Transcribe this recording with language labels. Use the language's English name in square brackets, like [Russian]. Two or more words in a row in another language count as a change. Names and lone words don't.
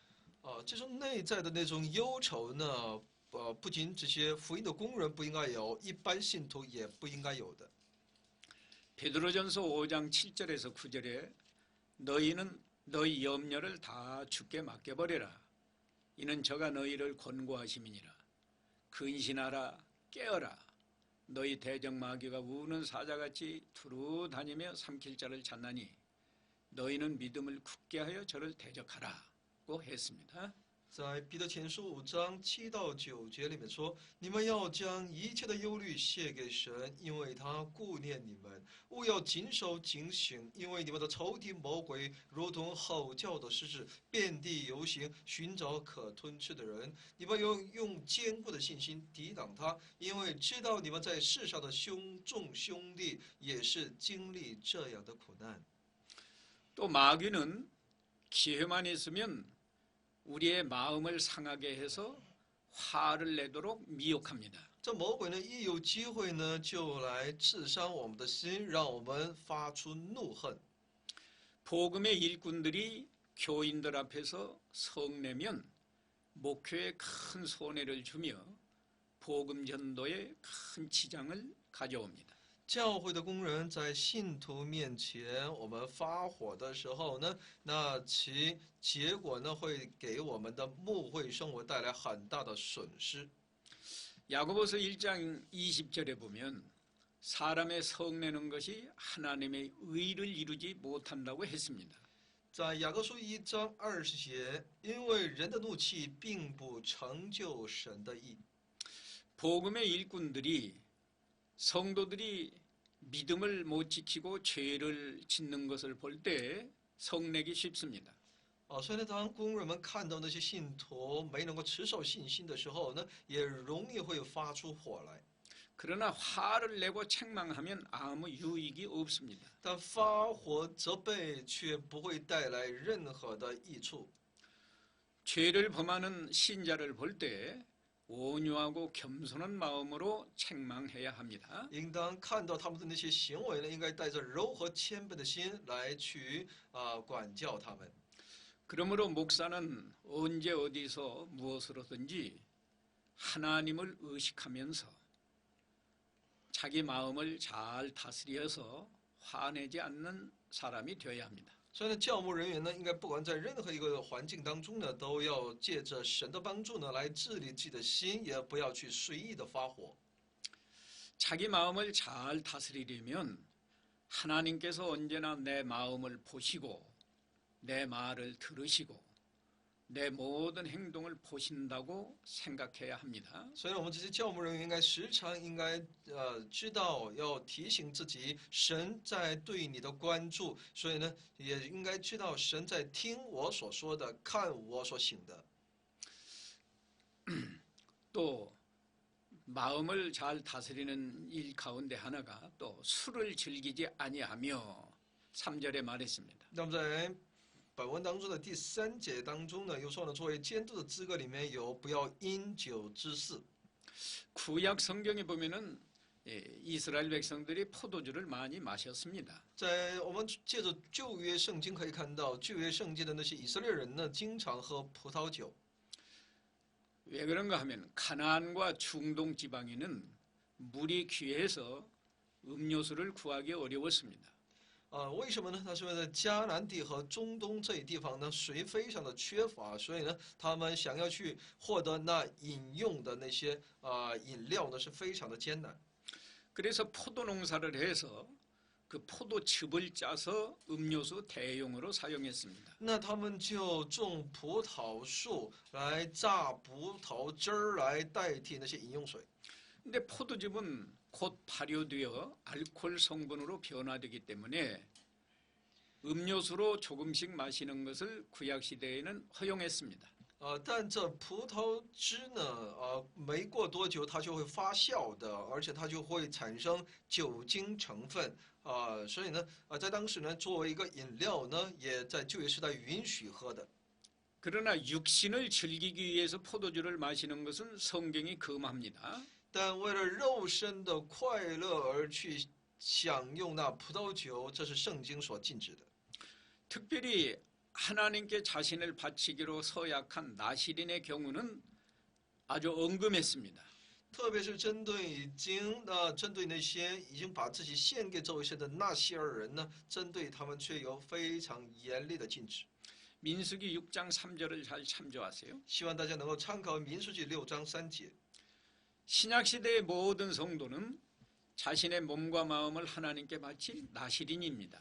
[Chinese] 这种内在的那种忧愁呢，不仅这些福音的工人不应该有，一般信徒也不应该有的。 [Korean] 베드로전서 5장 7절에서 9절에 너희는 너희 염려를 다 주께 맡겨버려라. 이는 저가 너희를 권고하심이니라. 근신하라 깨어라. 너희 대적 마귀가 우는 사자같이 두루 다니며 삼킬 자를 찾나니 너희는 믿음을 굳게 하여 저를 대적하라고 했습니다. [Chinese] 在彼得前书5章7到9节里面说：“你们要将一切的忧虑卸给神，因为他顾念你们。务要谨守警醒，因为你们的仇敌魔鬼如同吼叫的狮子，遍地游行，寻找可吞吃的人。你们要用坚固的信心抵挡他，因为知道你们在世上的众兄弟也是经历这样的苦难。” [Korean] 또 마귀는 기회만 있으면 우리의 마음을 상하게 해서 화를 내도록 미혹합니다. [Chinese] 这魔鬼呢，一有机会呢，就来刺伤我们的心，让我们发出怒恨。 [Korean] 복음의 일꾼들이 교인들 앞에서 성내면 목회에 큰 손해를 주며 복음 전도에 큰 지장을 가져옵니다. [Chinese] 教会的工人在信徒面前，我们发火的时候呢，那其结果呢，会给我们的牧会生活带来很大的损失。 [Korean] 야고보서 1장 20절에 보면 사람의 성내는 것이 하나님의 의를 이루지 못한다고 했습니다. [Chinese] 在雅各书1章20节，因为人的怒气并不成就神的义。 [Korean] 복음의 일꾼들이 성도들이 믿음을 못 지키고 죄를 짓는 것을 볼 때 성내기 쉽습니다. [Chinese] 所以呢，当工人们看到那些信徒没能够持守信心的时候呢，也容易会发出火来。 [Korean] 그러나 화를 내고 책망하면 아무 유익이 없습니다. [Chinese] 但发火责备却不会带来任何的益处。 [Korean] 죄를 범하는 신자를 볼 때 온유하고 겸손한 마음으로 책망해야 합니다. [Chinese] 应当看到他们的那些行为呢，应该带着柔和谦卑的心来去管教他们。 [Korean] 그러므로 목사는 언제 어디서 무엇으로든지 하나님을 의식하면서 자기 마음을 잘 다스려서 화내지 않는 사람이 되어야 합니다. [Chinese] 所以呢，教牧人员呢，应该不管在任何一个环境当中呢，都要借着神的帮助呢，来治理自己的心，也不要去随意的发火。 [Korean] 자기 마음을 잘 다스리려면 하나님께서 언제나 내 마음을 보시고 내 말을 들으시고 내 모든 행동을 보신다고 생각해야 합니다. [Chinese] 所以我们这些教牧人员应该时常知道要提醒自己，神在对你的关注，所以呢，也应该知道神在听我所说的，看我所行的。 [Korean] 또 마음을 잘 다스리는 일 가운데 하나가 또 술을 즐기지 아니하며 3절에 말했습니다. [Chinese] 那么在本文当中的第3节当中呢，又说呢，作为监督的资格里面有不要因酒之事。 [Korean] 구약 성경에 보면은 이스라엘 백성들이 포도주를 많이 마셨습니다. [Chinese] 在我们借着旧约圣经可以看到，旧约圣经的那些以色列人呢，经常喝葡萄酒。 [Korean] 왜 그런가 하면 가나안과 중동 지방에는 물이 귀해서 음료수를 구하기 어려웠습니다. [Chinese] 为什么呢？那是因为在迦南地和中东这一地方呢，水非常的缺乏，所以呢，他们想要去获得那饮用的那些饮料呢，是非常的艰难。 [Korean] 그래서 포도 농사를 해서 그 포도즙을 짜서 음료수 대용으로 사용했습니다. [Chinese] 那他们就种葡萄树来榨葡萄汁儿来代替那些饮用水。 [Korean] 근데 포도즙은 곧 발효되어 알코올 성분으로 변화되기 때문에 음료수로 조금씩 마시는 것을 구약 시대에는 허용했습니다. [Chinese] 但这葡萄汁呢，没过多久它就会发酵的，而且它就会产生酒精成分，所以呢，在当时呢，作为一个饮料呢，也在旧约时代允许喝的。 [Korean] 그러나 육신을 즐기기 위해서 포도주를 마시는 것은 성경이 금합니다. [Chinese] 但为了肉身的快乐而去享用那葡萄酒，这是圣经所禁止的。 [Korean] 특별히 하나님께 자신을 바치기로 서약한 나시린의 경우는 아주 엄금했습니다. [Chinese] 特别是针对那些已经把自己献给这位神的那些人呢，针对他们却有非常严厉的禁止。 [Korean] 민수기 6장 3절을 잘 참조하세요. [Chinese] 希望大家能够参考民数记6章3节。 [Korean] 신약 시대의 모든 성도는 자신의 몸과 마음을 하나님께 바칠 나시린입니다.